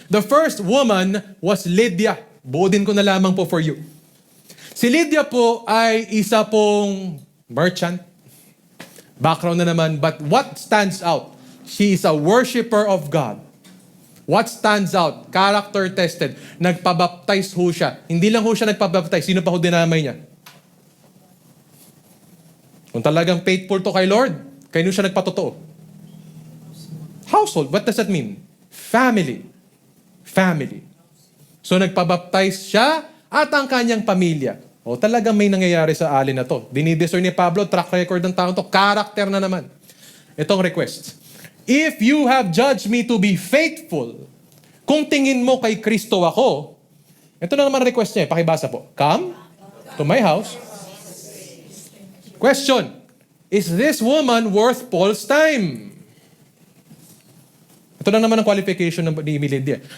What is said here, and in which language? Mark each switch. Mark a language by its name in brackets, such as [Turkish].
[English] The first woman was Lydia. [Filipino] Buodin ko na lamang po [English] for you. [Filipino] Si Lydia po ay isa pong merchant. Background na naman. [English] But what stands out? She is a worshiper of God. What stands out? Character tested. [Filipino] Nagpabaptize ho siya. Hindi lang ho siya nagpabaptize. Sino pa ho dinamay niya? Kung talagang faithful to kay Lord, kayo siya nagpatotoo. [English] Household. What does that mean? Family. Family. [Filipino] So nagpabaptize siya at ang kanyang pamilya. O talagang may nangyayari sa alin na to. Dinidiscern ni Pablo, track record ng taong to. Character na naman. Itong request. [English] If you have judged me to be faithful, [Filipino] kung tingin mo kay Kristo ako, ito na naman request niya, pakibasa po. [English] Come to my house. Question, is this woman worth Paul's time? [Filipino] Ito na naman ang qualification ni Lydia.